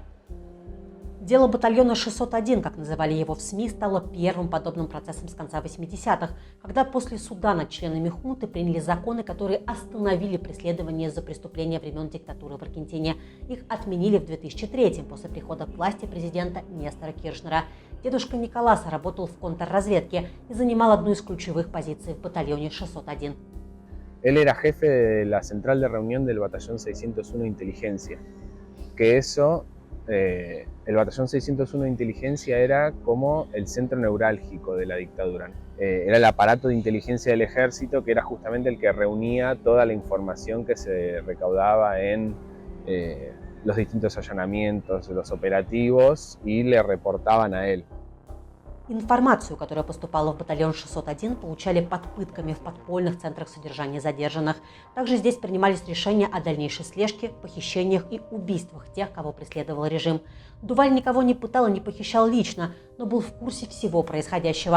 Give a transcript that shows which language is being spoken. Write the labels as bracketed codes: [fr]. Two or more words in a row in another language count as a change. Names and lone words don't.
[ru] Дело батальона 601, как называли его в СМИ, стало первым подобным процессом с конца 80-х, когда после суда над членами хунты приняли законы, которые остановили преследование за преступления времен диктатуры в Аргентине. Их отменили в 2003-м после прихода к власти президента Нестора Киршнера. Дедушка Николаса работал в контрразведке и занимал одну из ключевых позиций в батальоне 601. [es] Él era jefe de la central de reunión del batallón 601 de inteligencia, que el batallón 601 de inteligencia era como el centro neurálgico de la dictadura. Era el aparato de inteligencia del ejército que era justamente el que reunía toda la información que se recaudaba en los distintos allanamientos, los operativos y le reportaban a él. [ru] Информацию, которая поступала в батальон 601, получали под пытками в подпольных центрах содержания задержанных. Также здесь принимались решения о дальнейшей слежке, похищениях и убийствах тех, кого преследовал режим. Дуваль никого не пытал и не похищал лично, но был в курсе всего происходящего.